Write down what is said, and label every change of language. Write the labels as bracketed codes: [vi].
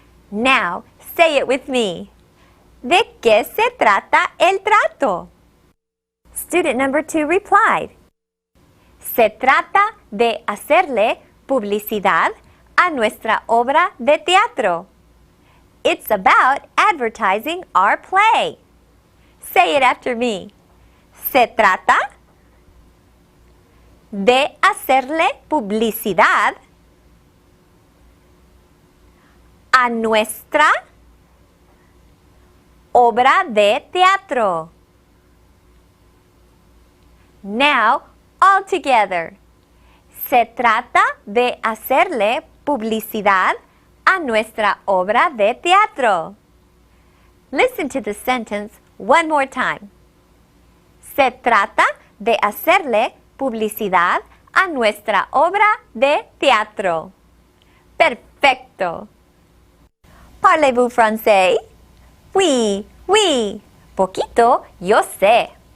[en] Now, say it with me. [es] ¿De qué se trata el trato? [en] Student number 2 replied, [es] Se trata de hacerle publicidad a nuestra obra de teatro. [en] It's about advertising our play. Say it after me. [es] Se trata de hacerle publicidad a nuestra obra de teatro. [en] Now, all together. [es] Se trata de hacerle publicidad a nuestra obra de teatro. [en] Listen to the sentence one more time. [es] Se trata de hacerle publicidad a nuestra obra de teatro. Perfecto. [fr] Parlez-vous français? Oui, oui. [es] Poquito, yo sé.